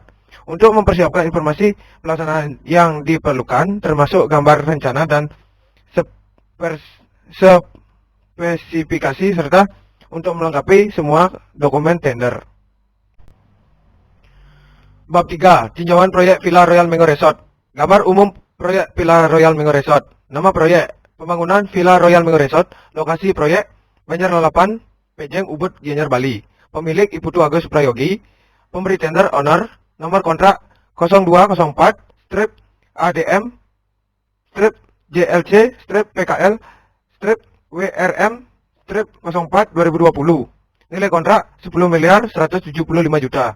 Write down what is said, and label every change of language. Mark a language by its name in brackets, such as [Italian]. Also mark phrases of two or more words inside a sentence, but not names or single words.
[Indonesian] Untuk mempersiapkan informasi pelaksanaan yang diperlukan, termasuk gambar rencana dan spesifikasi serta untuk melengkapi semua dokumen tender. Bab 3. Tinjauan proyek Villa Royal Mango Resort. Gambar umum proyek Villa Royal Mango Resort. Nama proyek: pembangunan Villa Royal Mango Resort. Lokasi proyek: Banjar Lalapan, Pejeng, Ubud, Gianyar, Bali. Pemilik: Iputu Agus Prayogi. Pemberi tender: owner. Nomor kontrak 0204 strip ADM strip JLC strip PKL strip WRM strip 04 2020. Nilai kontrak 10.175 juta.